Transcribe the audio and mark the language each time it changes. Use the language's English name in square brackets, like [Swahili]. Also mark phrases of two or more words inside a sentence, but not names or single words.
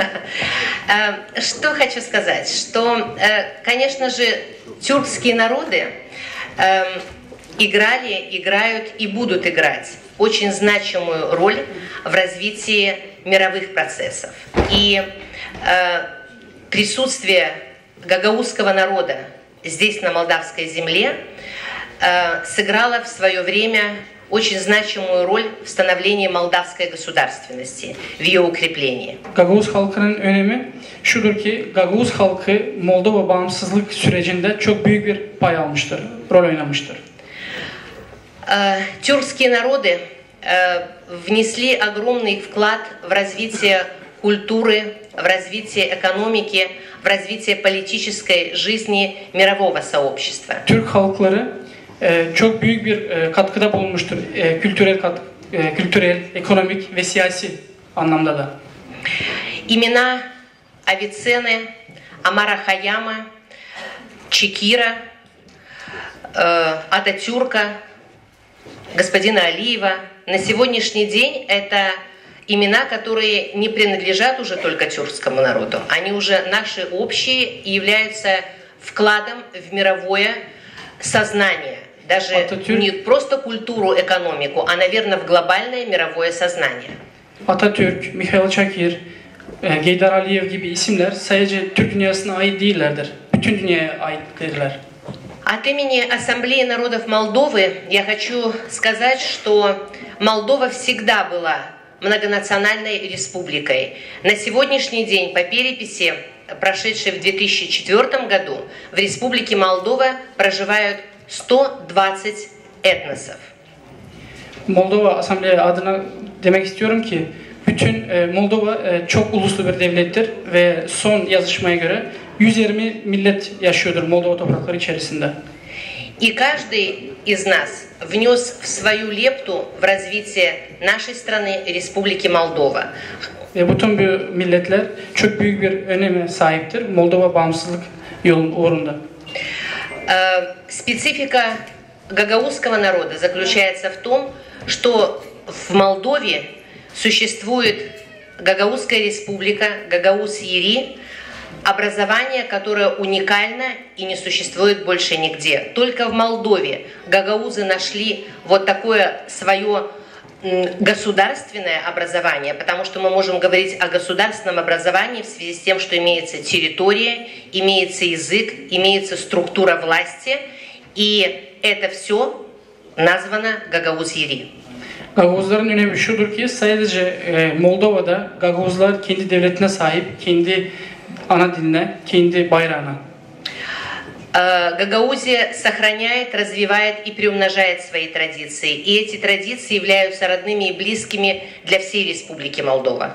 [Russian] Что хочу сказать, что, конечно же, тюркские народы играли, играют и будут играть очень значимую роль в развитии мировых процессов. И присутствие гагаузского народа здесь, на молдавской земле, сыграла в свое время очень значимую роль в становлении молдавской государственности, в ее укреплении. [Turkish] Gagavuz halkının önemi şudur ki Gagavuz halkı Moldova bağımsızlık sürecinde çok büyük bir pay almıştır, rol oynamıştır. [Russian] Тюркские народы внесли огромный вклад в развитие культуры, в развитие экономики, в развитие политической жизни мирового сообщества. [Turkish] Türk halkları çok büyük bir katkıda bulunmuştur kültürel, ekonomik ve siyasi anlamda da. [Russian] Имена Авиценны, Амара Хаяма, Чекира, Ататюрка, господина Алиева на сегодняшний день это имена, которые не принадлежат уже только тюркскому народу. Они уже наши общие и являются вкладом в мировое сознание. Даже не просто культуру, экономику, а, наверное, в глобальное мировое сознание. [Turkish] Atatürk, Mikhail Çakır, Geydar Aliyev gibi isimler sadece Türk dünyasına ait değillerdir. Bütün dünyaya aittirler. [Russian] От имени Ассамблеи народов Молдовы я хочу сказать, что Молдова всегда была многонациональной республикой. На сегодняшний день по переписи, прошедшей в 2004 году, в республике Молдова проживают 120 этносов. [Turkish] Moldova Asamblea adına demek istiyorum ki bütün Moldova çok uluslu bir devlettir ve son yazışmaya göre 120 millet yaşıyordur Moldova toprakları içerisinde. [Russian] И каждый из нас внес в свою лепту в развитие нашей страны, Республики Молдова. [Turkish] Ve bütün bu milletler çok büyük bir öneme sahiptir Moldova bağımsızlık yolun uğrunda. [Russian] Специфика гагаузского народа заключается в том, что в Молдове существует Гагаузская республика, Гагаус-Ери, образование, которое уникально и не существует больше нигде. Только в Молдове гагаузы нашли вот такое свое государственное образование, потому что мы можем говорить о государственном образовании в связи с тем, что имеется территория, имеется язык, имеется структура власти, и это все названо Гагаус-Ери. [Turkish] Gagavuzların önemi şudur ki sadece Moldova'da Gagavuzlar kendi devletine sahip, kendi ana diline, kendi bayrağına. [Russian] Гагаузия сохраняет, развивает и приумножает свои традиции. И эти традиции являются родными и близкими для всей Республики Молдова.